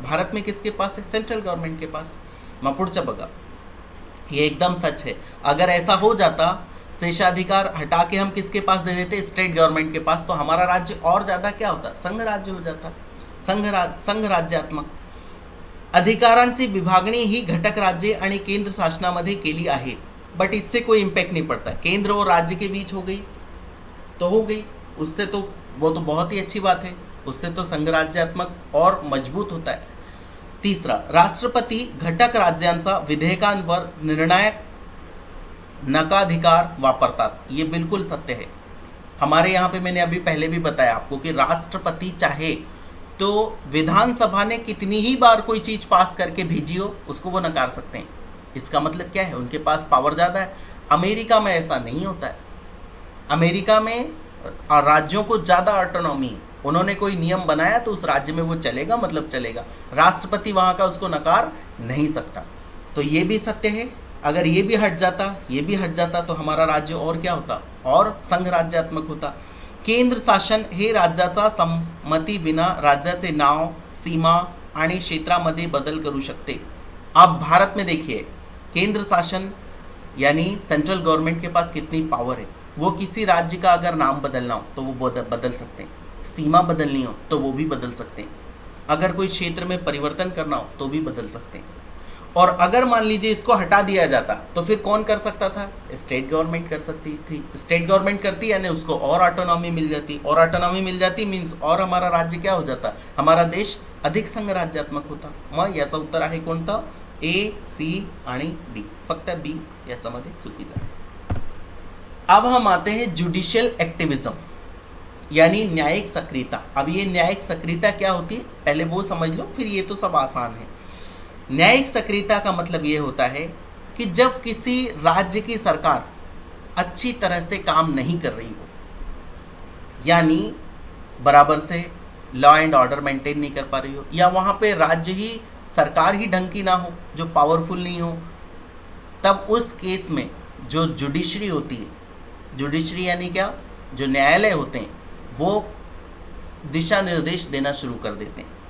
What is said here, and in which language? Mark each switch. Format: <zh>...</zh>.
<hi>भारत में किसके पास है, सेंट्रल गवर्नमेंट के पास।</hi> <mr>पुढचं बघा,</mr> <hi>ये एकदम सच है। अगर ऐसा हो जाता, शेषाधिकार हटा के हम किसके पास दे देते, स्टेट गवर्नमेंट के पास, तो हमारा राज्य और ज़्यादा क्या होता, संघ राज्य हो जाता, संघ राज्यात्मक।</hi> <mr>अधिकारांची विभागणी ही घटक राज्ये आणि केंद्र शासनामध्ये केली आहे,</mr> <hi>बट इससे कोई इम्पैक्ट नहीं पड़ता। केंद्र और राज्य के बीच हो गई तो हो गई, उससे तो वो तो बहुत ही अच्छी बात है, उससे तो संघ राज्यात्मक और मजबूत होता है।</hi> <mr>तीसरा, राष्ट्रपति घटक राज्यांचा विधेयकांवर निर्णायक नकाधिकार वापरतात,</mr> <hi>ये बिल्कुल सत्य है। हमारे यहाँ पे मैंने अभी पहले भी बताया आपको कि राष्ट्रपति चाहे तो विधानसभा ने कितनी ही बार कोई चीज़ पास करके भेजी हो, उसको वो नकार सकते हैं। इसका मतलब क्या है, उनके पास पावर ज़्यादा है। अमेरिका में ऐसा नहीं होता है। अमेरिका में राज्यों को ज़्यादा ऑटोनॉमी है, उन्होंने कोई नियम बनाया तो उस राज्य में वो चलेगा, मतलब चलेगा। राष्ट्रपति वहाँ का उसको नकार नहीं सकता। तो ये भी सत्य है। अगर ये भी हट जाता तो हमारा राज्य और क्या होता, और संघ राज्यात्मक होता।</hi> <mr>केंद्र शासन हे राज्याचा संमती विना राज्याचे नाव, सीमा आणि क्षेत्रामध्ये बदल करू शकते।</mr> <hi>आप भारत में देखिए, केंद्र शासन यानी सेंट्रल गवर्नमेंट के पास कितनी पावर है। वो किसी राज्य का अगर नाम बदलना हो तो वो बदल सकते हैं, सीमा बदलनी हो तो वो भी बदल सकते हैं, अगर कोई क्षेत्र में परिवर्तन करना हो तो भी बदल सकते हैं। और अगर मान लीजिए इसको हटा दिया जाता तो फिर कौन कर सकता था, स्टेट गवर्नमेंट कर सकती थी। स्टेट गवर्नमेंट करती यानी उसको और ऑटोनॉमी मिल जाती, और ऑटोनॉमी मिल जाती मीन्स और हमारा राज्य क्या हो जाता, हमारा देश अधिक संघ राज्यात्मक होता।</hi> <mr>मग याचं उत्तर आहे कोणतं, ए, सी आणि डी, फक्त बी याच्यामध्ये चुकीचं आहे।</mr> <hi>अब हम आते हैं जुडिशियल एक्टिविज्म यानी न्यायिक सक्रियता। अब ये न्यायिक सक्रियता क्या होती है, पहले वो समझ लो, फिर ये तो सब आसान है। न्यायिक सक्रियता का मतलब ये होता है कि जब किसी राज्य की सरकार अच्छी तरह से काम नहीं कर रही हो, यानी बराबर से लॉ एंड ऑर्डर मेंटेन नहीं कर पा रही हो, या वहाँ पे राज्य ही सरकार ही ढंग की ना हो, जो पावरफुल नहीं हो, तब उस केस में जो जुडिशरी होती है, जुडिशरी यानी क्या, जो न्यायालय होते हैं, वो दिशा निर्देश देना शुरू कर देते हैं।</hi>